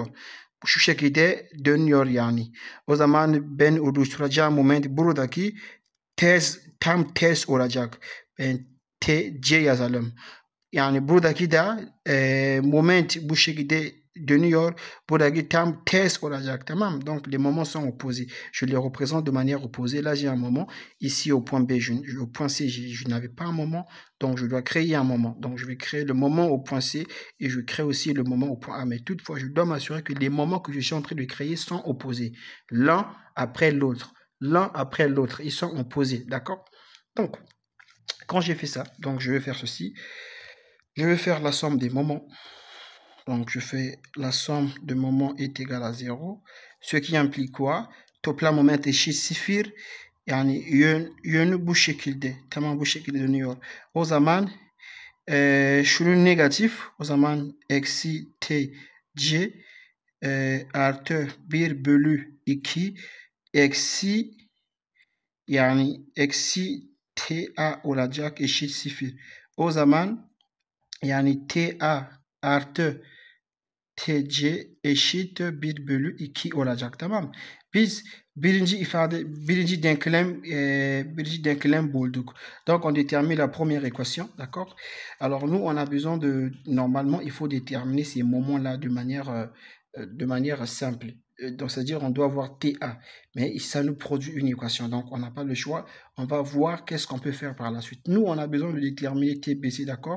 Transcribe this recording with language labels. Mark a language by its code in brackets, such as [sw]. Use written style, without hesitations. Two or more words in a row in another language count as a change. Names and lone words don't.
[tr] Şu şekilde dönüyor yani. O zaman ben oluşturacağım moment buradaki tam ters olacak. Ben C yazalım. Yani buradaki de moment bu şekilde dönüyor. Buradaki tam ters olacak, tamam. [fr] Donc les moments sont opposés. Je les représente de manière opposée. Là, j'ai un moment. Ici, au point B, au point C, je n'avais pas un moment. Donc, je dois créer un moment. Donc, je vais créer le moment au point C et je crée aussi le moment au point A. Mais toutefois, je dois m'assurer que les moments que je suis en train de créer sont opposés. L'un après l'autre. L'un après l'autre. Ils sont opposés, d'accord? Donc, quand j'ai fait ça, donc je vais faire ceci. Je vais faire la somme des moments. Donc, je fais la somme de moments est égale à 0. Ce qui implique quoi? [tr] Toplam moment eşit 0. Yani yönü bu şekilde. Tamam, bu şekilde dönüyor. O zaman şunun negatif. O zaman eksi TC artı 1 bölü 2 eksi, yani eksi TA olacak eşit 0. O zaman yani TA artı TC eşit 1 bölü 2 olacak, tamam. Biz birinci denklem bulduk. [fr] Donc on détermine la première équation, d'accord? Alors nous on a besoin de, normalement il faut déterminer ces moments-là de manière simple. Donc c'est-à-dire on doit avoir TA, mais ça nous produit une équation, donc on n'a pas le choix. On va voir qu'est-ce qu'on peut faire par la suite. Nous on a besoin de déterminer TBC, d'accord?